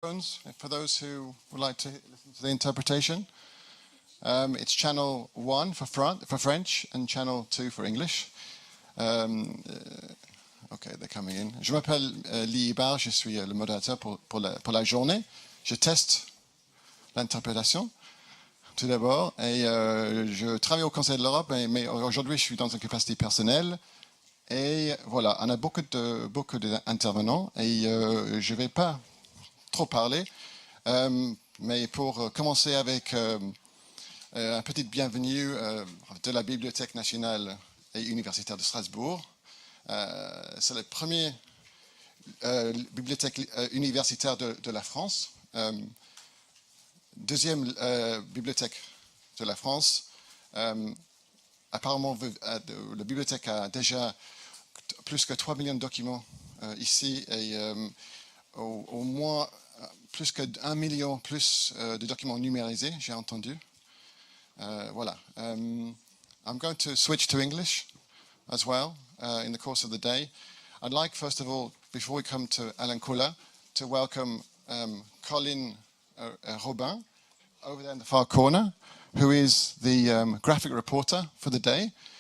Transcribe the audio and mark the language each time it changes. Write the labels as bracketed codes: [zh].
[en] For those who would like to listen to the interpretation, it's channel 1 for French and channel 2 for English. Okay, they're coming in. [fr] Je m'appelle Lee Hibbard, je suis le modérateur pour la journée. Je teste l'interprétation tout d'abord et je travaille au Conseil de l'Europe, mais aujourd'hui je suis dans une capacité personnelle. Et voilà, on a beaucoup d'intervenants et je ne vais pas trop parler, mais pour commencer avec un petit bienvenue de la Bibliothèque nationale et universitaire de Strasbourg. C'est la première bibliothèque universitaire de la France, deuxième bibliothèque de la France. Apparemment, la bibliothèque a déjà plus que 3 millions de documents ici et au moins plus que 1 million plus de documents numérisés, j'ai entendu. Voilà. [en] I'm going to switch to English as well in the course of the day. I'd like, first of all, before we come to Alain, to welcome Colin Robin over there in the far corner, who is the graphic reporter for the day.